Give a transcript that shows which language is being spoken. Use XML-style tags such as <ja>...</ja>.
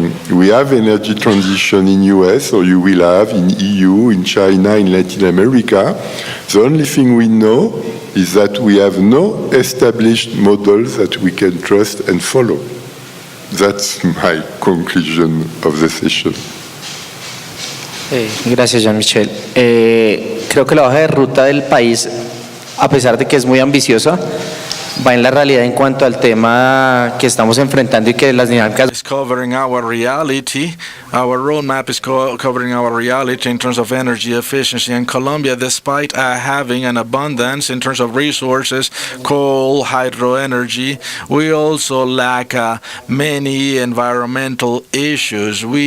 <en>We have energy transition in US, or you will have in EU, in China, in Latin America. The only thing we know is that we have no established models that we can trust and follow. That's my conclusion of the session.</en> <es>Gracias, Jean Michel. Creo que la hoja de ruta del país, a pesar de que es muy ambiciosa, va en la realidad en cuanto al tema que estamos enfrentando y que las dinámicas.</es> <en>It's covering our reality. Our roadmap is covering our reality in terms of energy efficiency. In Colombia, despite having an abundance in terms of resources, coal, hydro energy, we also lack many environmental issues.</en>